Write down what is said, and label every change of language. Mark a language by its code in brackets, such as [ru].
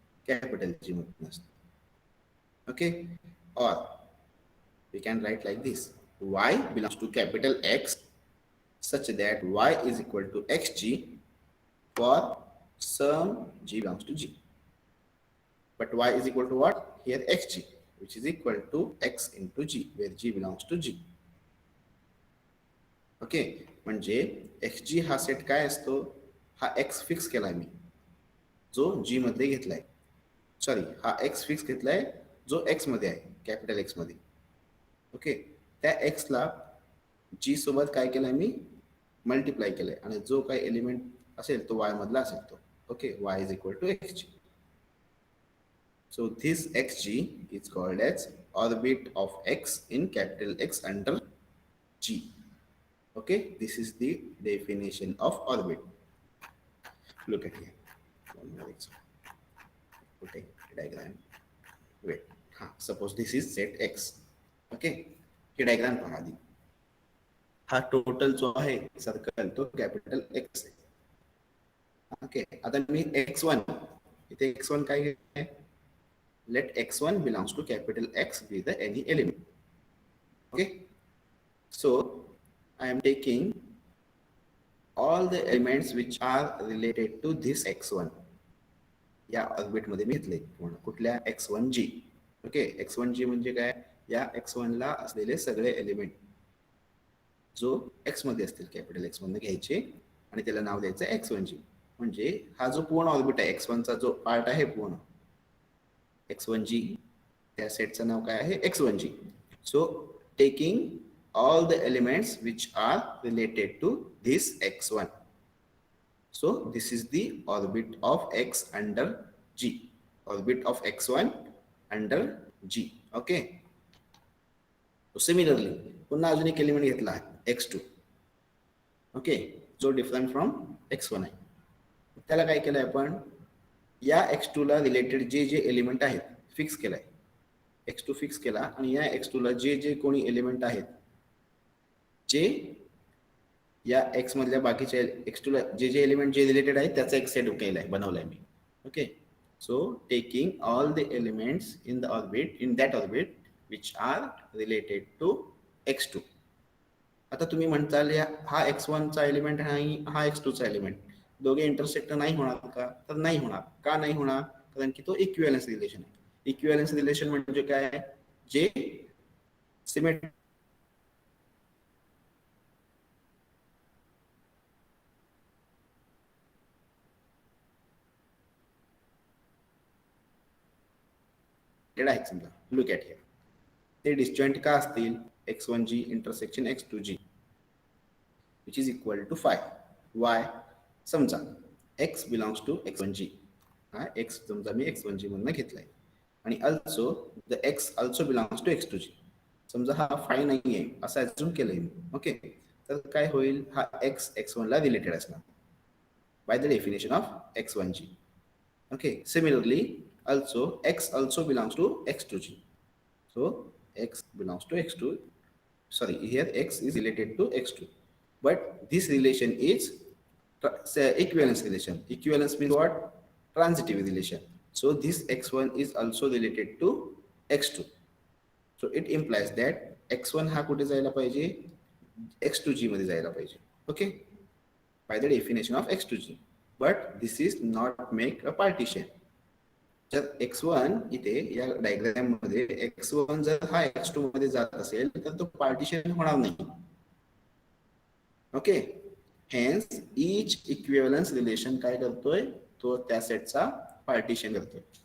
[en] Capital G [mr] मधून असतो. [en] Okay, or we can write like this: y belongs to capital X such that y is equal to xg for sum g belongs to g. But y is equal to what? Here xg, which is equal to x into g, where g belongs to g. [mr] Okay, म्हणजे x जी हा set काय असतो? हा x fix केलाय मी, जो जी मध्ये घेतलाय. Sorry, हा एक्स फिक्स घेतलाय जो एक्स मध्ये आहे, कॅपिटल एक्स मध्ये. ओके, त्या एक्सला जी सोबत काय केलंय मी? मल्टिप्लाय केलंय, आणि जो काही एलिमेंट असेल तो वाय मधला असेल तो. [en] Okay, Y is equal to X G. So this xg is called as orbit of x in capital X under G. Okay, this is the definition of orbit. Look at here. One more example. Put a diagram. Wait. Suppose this is set x. [mr] Okay, हे diagram पहा आधी. हा total जो आहे circle तो capital x आहे, [en] okay, [mr] आता मी x1 इथे x1 काय आहे, [en] let x1 belongs to capital X be the any element. Okay, so I am taking all the elements which are related to this x1 [mr] या orbit मध्ये मी घेतले पूर्ण कुठल्या x1g. ओके, x1g म्हणजे काय, या x1 ला असलेले सगळे एलिमेंट जो एक्स मध्ये असतील कॅपिटल एक्स मधून घ्यायचे आणि त्याला नाव द्यायचं x1g. म्हणजे हा जो पूर्ण ऑर्बिट आहे x1 चा जो पार्ट आहे पूर्ण x1g, त्या सेटचं नाव काय आहे x1g. [en] So taking all the elements which are related to this x1. So this is the orbit of x under g, orbit of x1 under g. Okay, so similarly [mr] पुन्हा अजून एक element घेतला आहे x2. Okay, जो different from x1 आहे. त्याला काय केलंय आपण, या x2 ला रिलेटेड जे जे एलिमेंट आहेत फिक्स केलाय, x2 फिक्स केला आणि या x2 ला जे जे कोणी एलिमेंट आहेत जे या x मधल्या बाकीच्या x2 ला जे जे एलिमेंट जे रिलेटेड आहेत त्याचा एक सेट केलाय, बनवलाय मी. [en] Okay, so taking all the elements in the orbit, in that orbit which are related to x2. [mr] आता तुम्ही म्हणताल या हा x1 चा एलिमेंट नाही, हा x2 चा एलिमेंट, दोघे इंटरसेक्ट नाही होणार का, तर नाही होणार. का नाही होणार, कारण की तो इक्विव्हॅलन्स रिलेशन आहे. इक्विव्हॅलन्स रिलेशन म्हणजे काय, जे सिमेट्रिक आहेत समजा, [en] look at here, [mr] ते डिस्जॉइंट का असतील, x1g intersection x2g [en] which is equal to 5. why, समजा x belongs to x1g, [mr] हा x समजा मी x1g मधनं घेतलाय आणि [en] also the x also belongs to x2g. [mr] समजा हा 5 नाही आहे असं ऍझ्युम केलंय मी. ओके, तर काय होईल, हा x x1 ला रिलेटेड असणार by the definition of x1g. [en] Okay, similarly also x also belongs to x2g. So x belongs to x2, sorry, here x is related to x2, but this relation is say equivalence relation. Equivalence means what, transitive relation. So this x1 is also related to x2. So it implies that x1 [mr] हा कुठे जायला पाहिजे, [en] x2g मध्ये जायला पाहिजे. Okay, by the definition of x2g, but this is not make a partition. [mr] जर x1 इथे या डायग्राम मध्ये x1 जर हा x2 मध्ये जात असेल तर तो पार्टिशन होणार नाही. Okay, [en] hence each equivalence relation [mr] काय करतोय, तो त्या सेटचा पार्टिशन करतोय.